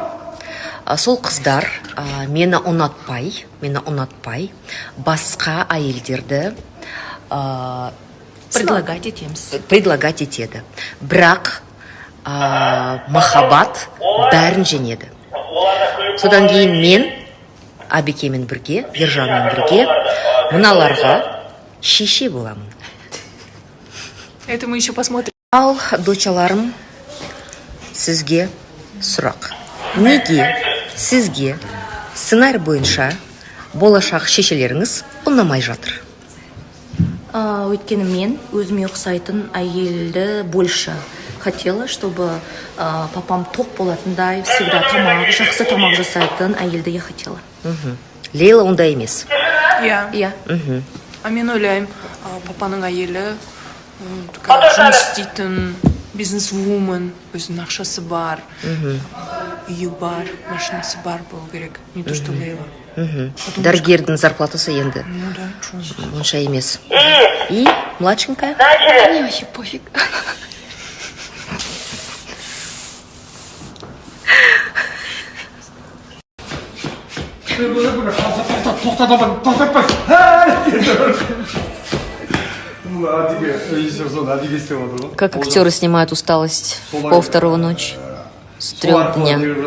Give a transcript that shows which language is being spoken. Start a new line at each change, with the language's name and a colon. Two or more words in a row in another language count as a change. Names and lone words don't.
Kazakh: Сол қыздар мені ұнатпай, басқа әйелдерді предлагать етеді. Бірақ махаббат бәрін женеді. Содан кейін мен Абикемен бірге, Ержанмен бірге мыналарға шеше боламын.
Russian: Это мы еще посмотрим.
Kazakh: Ал, дочаларым, сізге сұрақ. Неге сізге сценарий бойынша болашақ шешелеріңіз ұнамай жатыр? Өйткені мен өзіме ұқсайтын әйелді
Russian: больше хотела, чтобы папам
Kazakh: тоқ болатындай, всегда жақсы тамақ жасайтын әйелді
Russian: я хотела.
Kazakh: Лейла ондай емес. Иә. Иә. Мен ойлаймын, папаның әйелі жұмыс істейтін бизнес-вумен, өзінің ақшасы бар, үйі бар, машинасы бар болу керек.
Russian: Не то, что Лейла.
Kazakh: Дәрігердің зарплатасы енді
Russian: Ну да,
Kazakh: онша емес.
Russian: И младшенькая? Мне вообще пофиг. Как актеры снимают усталость пол второго ночи с 3 дня.